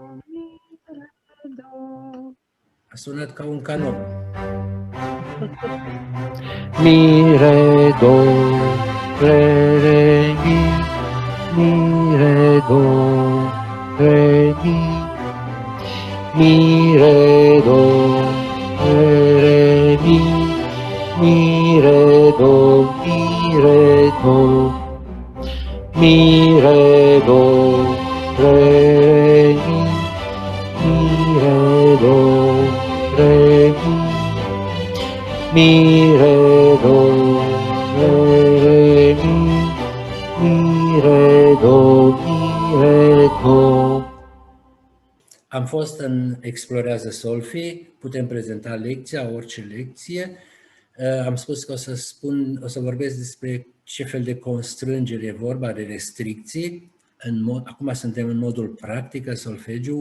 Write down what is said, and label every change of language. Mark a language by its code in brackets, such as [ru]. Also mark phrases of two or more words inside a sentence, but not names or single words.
[ro] A sunat ca un canon. Mi, re, do, re, mi, mi, re, do, re, mi, mi, re, do, re, mi, mi, re, do, mi, re, do, mi, re, do, re, mi, mi, re, do, re, mi, re, do, mi, re, do. Am fost în Explorează Solfi, putem prezenta lecția, orice lecție. Am spus că o să vorbesc despre ce fel de constrângeri e vorba, de restricții. Acum suntem în modul practică solfegiu.